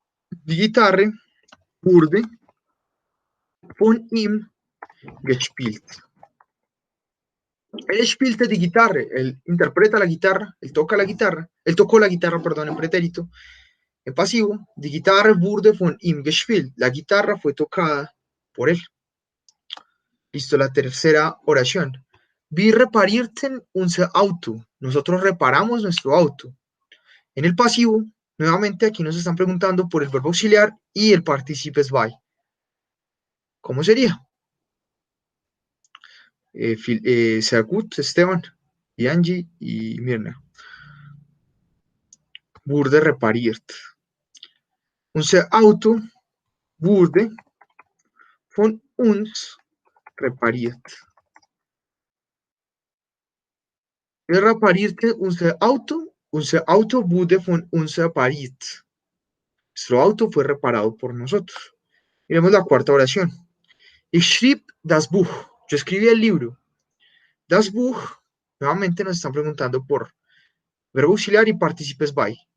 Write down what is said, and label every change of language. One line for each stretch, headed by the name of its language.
German: Die Gitarre wurde von ihm gespielt.
Spanish: Él
German: spielte die Gitarre,
Spanish: él interpreta la guitarra, él toca la guitarra, él tocó la guitarra, perdón, en pretérito, en pasivo.
German: Die Gitarre wurde von ihm gespielt,
Spanish: la guitarra fue tocada por él. Listo, la tercera oración.
German: Wir reparierten unser Auto,
Spanish: nosotros reparamos nuestro auto. En el pasivo, nuevamente aquí nos están preguntando por el verbo auxiliar y el participes by. ¿Cómo sería?
German: Sehr gut,
Spanish: Esteban, y Angie y Mirna.
German: Wurde repariert. Unser Auto wurde von uns repariert. Wir reparierten unser Auto wurde von uns repariert.
Spanish: Nuestro auto fue reparado por nosotros. Miremos la cuarta oración.
German: Ich schrieb das Buch.
Spanish: Yo escribí el libro.
German: Das Buch,
Spanish: nuevamente nos están preguntando por verbo auxiliar y participes by.